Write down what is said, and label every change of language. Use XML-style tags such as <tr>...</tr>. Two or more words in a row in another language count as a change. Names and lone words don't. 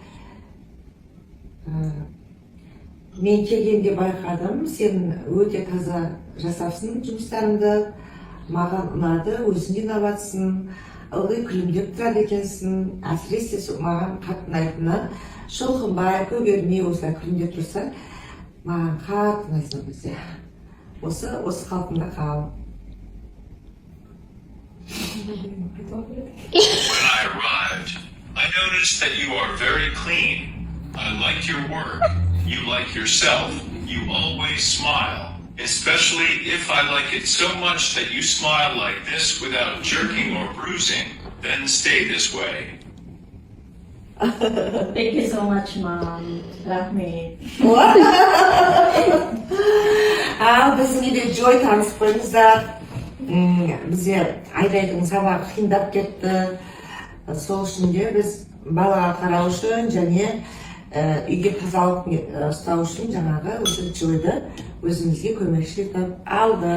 <kk>Мен келгенде байқадым, сен өте таза жасапсың жұмыстарыңды, маған ұнады, өзің де ұнап жатсың, ылғи күлімдеп тұрады екенсің. Әсіресе маған қатты ұнайтыны, шылқынбай, көгермей осылай күлімдеп тұрса, маған қатты ұнайсың бізде. Осы қалпында қал.</kk> <en>When I arrived, I noticed that you are very clean. I like your work. You like yourself. You always smile. Especially if I like it so much that you smile like this without jerking or bruising, then stay this way. Thank you so much, Mom. Love me.</en> <kk>Біздің үйде Joy танысып қойыңыздар. Бізде Айдайдың сабағы қиындап кетті. Сол үшін де біз балаға қарау үшін және үйге тазалық ұстау үшін жаңағы осы Joy'ды өзімізге көмекші етіп алды.</kk>